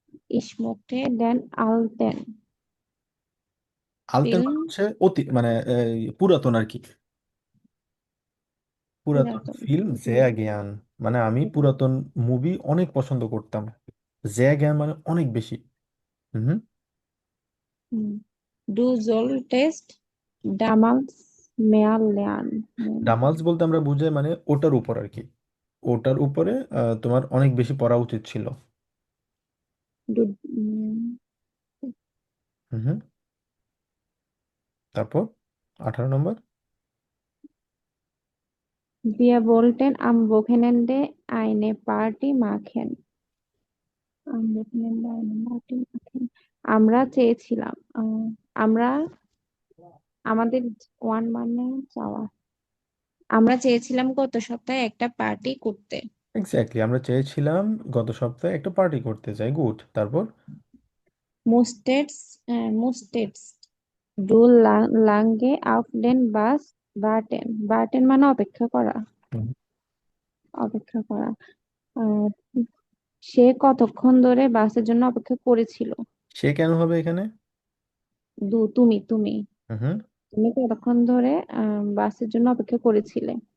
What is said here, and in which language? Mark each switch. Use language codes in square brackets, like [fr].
[de] Ich mochte den alten আলতেন Film [bn] মানে হচ্ছে অতীত, মানে পুরাতন আর কি। পুরাতন পুরাতন। ফিল্ম [de] জেয়া জ্ঞান, [bn] মানে আমি পুরাতন মুভি অনেক পছন্দ করতাম। [de] জেয়া জ্ঞান [bn] মানে অনেক বেশি। হুম। হুম। [de] Du solltest damals mehr lernen. [bn] ডামালস বলতে আমরা বুঝাই মানে ওটার উপর আর কি, ওটার উপরে তোমার অনেক বেশি পড়া উচিত ছিল। [de] Du, উম, [bn] হুম। তারপর 18 নম্বর। [de] Wir wollten am Wochenende eine Party machen. Am Wochenende eine Party machen. [bn] আমরা চেয়েছিলাম, আমরা আমাদের ওয়ান মানে চাওয়া, আমরা চেয়েছিলাম গত সপ্তাহে একটা পার্টি করতে। এক্স্যাক্টলি, আমরা চেয়েছিলাম গত সপ্তাহে একটা পার্টি করতে চাই, গুড। তারপর [de] মুস্টেটস ডু লাঙ্গে auf den Bus warten. [bn] warten মানে অপেক্ষা করা, হুম, অপেক্ষা করা। আহ, সে কতক্ষণ ধরে বাসের জন্য অপেক্ষা করেছিল। সে কেন হবে এখানে? তুমি তুমি হুম। তুমি কতক্ষণ ধরে বাসের জন্য অপেক্ষা করেছিলে।